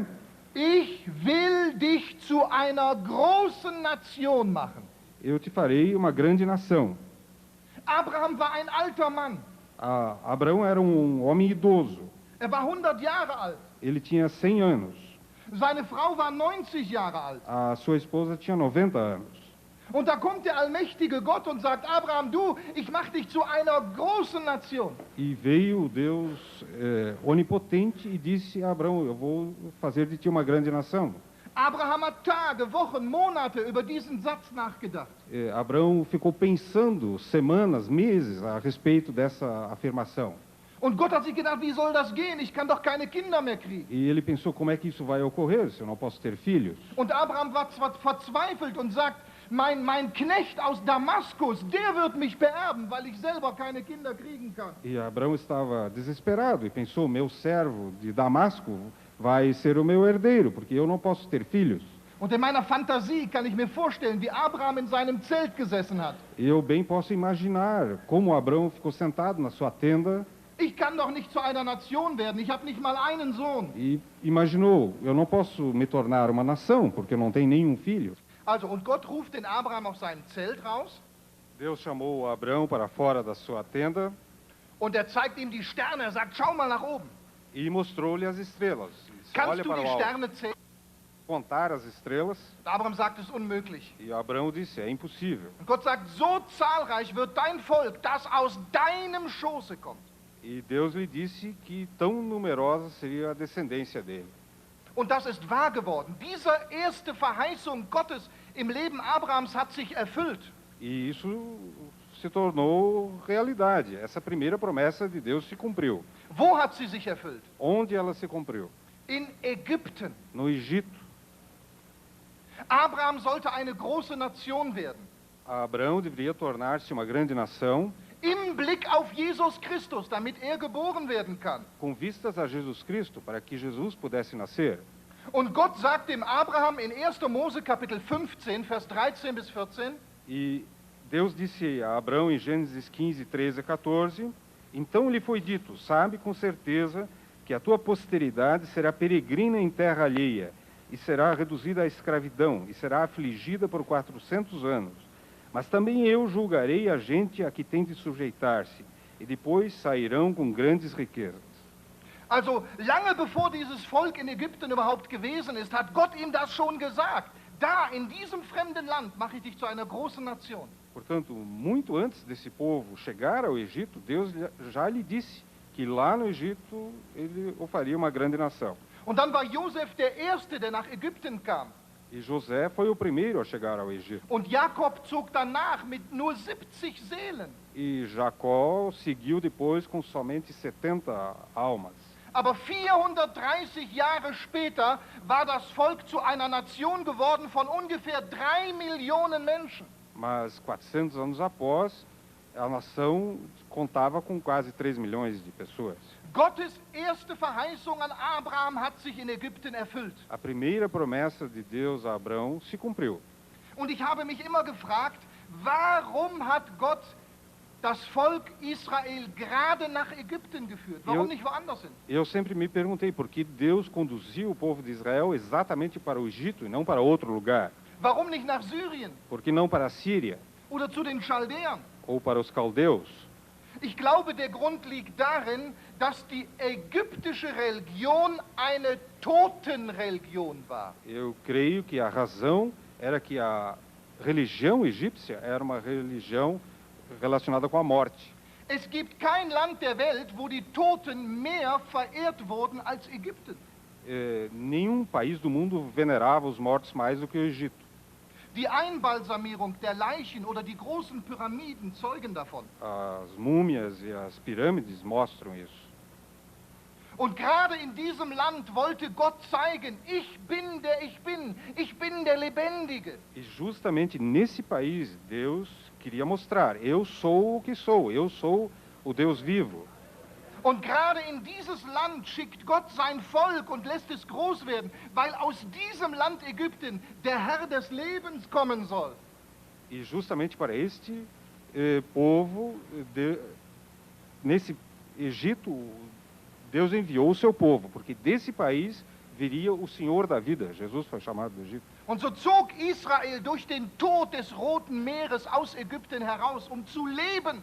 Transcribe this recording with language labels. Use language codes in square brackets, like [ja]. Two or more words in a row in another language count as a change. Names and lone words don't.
[de] Ich will dich zu einer großen Nation machen. [pt] eu te farei uma grande nação. [de] Abraham war ein alter Mann. [pt] Abraão era um homem idoso. [de] Er war 100 Jahre alt. [pt] Ele tinha 100 anos. [de] Seine Frau war 90 Jahre alt. [pt] A sua esposa tinha 90 anos. [de] Und da kommt der allmächtige Gott und sagt, Abraham, ich mache dich zu einer großen Nation. [pt] E veio o Deus onipotente e disse a Abraão: eu vou fazer de ti uma grande nação. [de] Abraham hat Tage, Wochen, Monate über diesen Satz nachgedacht. [pt] Abraão ficou pensando semanas, meses a respeito dessa afirmação. [de] Und Gott hat sich gedacht, wie soll das gehen? Ich kann doch keine Kinder mehr kriegen. [pt] E ele pensou: como é que isso vai ocorrer se eu não posso ter filhos? [de] Und Abraham war zwar verzweifelt und sagt, mein Knecht aus Damaskus, der wird mich beerben, weil ich selber keine Kinder kriegen kann. [pt] E Abraão estava desesperado e pensou: meu servo de Damasco vai ser o meu herdeiro, porque eu não posso ter filhos. [de] Und in meiner Fantasie kann ich mir vorstellen, wie Abraham in seinem Zelt gesessen hat. [pt] Eu bem posso imaginar como Abraão ficou sentado na sua tenda. [de] Ich kann doch nicht zu einer Nation werden, ich habe nicht mal einen Sohn. [pt] E imaginou: eu não posso me tornar uma nação, porque eu não tenho nenhum filho. [de] Also, und Gott ruft den Abraham aus seinem Zelt raus. [pt] Deus chamou Abraão para fora da sua tenda [de] Und er zeigt ihm die Sterne, er sagt, schau mal nach oben. [pt] e mostrou-lhe as estrelas. Disse: [de] Kannst [pt] olha [de] du [pt] para [de] die [pt] o alto. [de] Sterne zählen? [pt] Contar as estrelas. [de] Abraham sagt, es ist unmöglich. [pt] E Abraão disse: é impossível. [de] Und Gott sagt, so zahlreich wird dein Volk, das aus deinem Schoße kommt. [pt] E Deus lhe disse que tão numerosa seria a descendência dele. [de] Und das ist wahr geworden. Diese erste Verheißung Gottes im Leben Abrahams hat sich erfüllt. [pt] E isso se tornou realidade. Essa primeira promessa de Deus se cumpriu. [de] Wo hat sie sich erfüllt? [pt] Onde ela se cumpriu? [de] In Ägypten. [pt] No Egito. [de] Abraham sollte eine große Nation werden. [pt] Abraão deveria tornar-se uma grande nação [de] Im Blick auf Jesus Christus, damit er geboren werden kann. [pt] com vistas a Jesus Cristo, para que Jesus pudesse nascer. [de] Und Gott sagt dem Abraham in 1. Mose Kapitel 15, Vers 13 bis 14, [pt] E Deus disse a Abrão em Gênesis 15, 13 a 14, então lhe foi dito, sabe com certeza que a tua posteridade será peregrina em terra alheia, e será reduzida à escravidão, e será afligida por 400 anos. Mas também eu julgarei a gente a que tem de sujeitar-se, e depois sairão com grandes riquezas. [de] also lange bevor dieses Volk in Ägypten überhaupt gewesen ist, hat Gott ihm das schon gesagt. Da, in diesem fremden Land, mache ich dich zu einer großen Nation. [pt] Portanto, muito antes desse povo chegar ao Egito, Deus já lhe disse que lá no Egito ele o faria uma grande nação. [de] Und dann war Josef der Erste, der nach Ägypten kam. [pt] E José foi o primeiro a chegar ao Egito. [de] Und Jakob zog danach mit nur 70 Seelen. [pt] E Jacó seguiu depois com somente 70 almas. [de] Aber 430 Jahre später war das Volk zu einer Nation geworden von ungefähr 3 Millionen Menschen. [pt] Mas 400 anos após, a nação contava com quase 3 milhões de pessoas. [de] Gottes erste Verheißung an Abraham hat sich in Ägypten erfüllt. [pt] A primeira promessa de Deus a Abrão se cumpriu. [de] Und ich habe mich immer gefragt, warum hat Gott das Volk Israel gerade nach Ägypten geführt? Warum nicht woanders hin? [pt] Eu sempre me perguntei por que Deus conduziu o povo de Israel exatamente para o Egito e não para outro lugar. [de] Warum nicht nach Syrien [pt] Por que não para a Síria [de] oder zu den Chaldäern? [pt] ou para os caldeus? [de] Ich glaube, der Grund liegt darin, dass die ägyptische Religion eine Totenreligion war. [pt] Eu creio que a razão era que a religião egípcia era uma religião relacionada com a morte. [de] Es gibt kein Land der Welt, wo die Toten mehr verehrt wurden als Ägypten. [pt] Nenhum país do mundo venerava os mortos mais do que o Egito. [de] Die Einbalsamierung der Leichen oder die großen Pyramiden zeugen davon. [pt] As múmias e as pirâmides mostram isso. [de] Und gerade in diesem Land wollte Gott zeigen, ich bin der Lebendige. [pt] E justamente nesse país, Deus queria mostrar, eu sou o que sou, eu sou o Deus vivo. [de] Und gerade in dieses Land schickt Gott sein Volk und lässt es groß werden, weil aus diesem Land Ägypten der Herr des Lebens kommen soll. [pt] E justamente para este povo, nesse Egito, Deus enviou o seu povo, porque desse país viria o Senhor da vida. Jesus foi chamado do Egito. [de] Und so zog Israel durch den Tod des Roten Meeres aus Ägypten heraus, um zu leben.